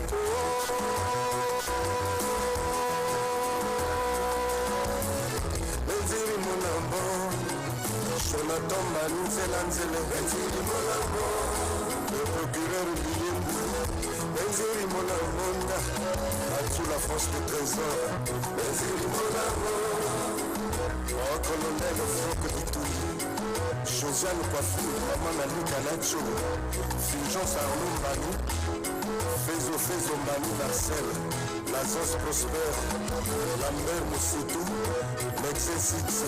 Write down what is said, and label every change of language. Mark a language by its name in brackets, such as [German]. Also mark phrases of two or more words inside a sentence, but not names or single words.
[French] Benziri Monambo Jonathan Manzela Nzele Benziri Monambo le procureur Bilembu Benziri Monambo Sous la France de trésor Benziri Monambo colonel Franck Ditouli Josiane Coiffure, Maman Nali Kanacho, Fulgence Arnaud Mbani, Fezo Mbani Marcel, Lazos Prosper, Lambert Moussitou, L'exercice.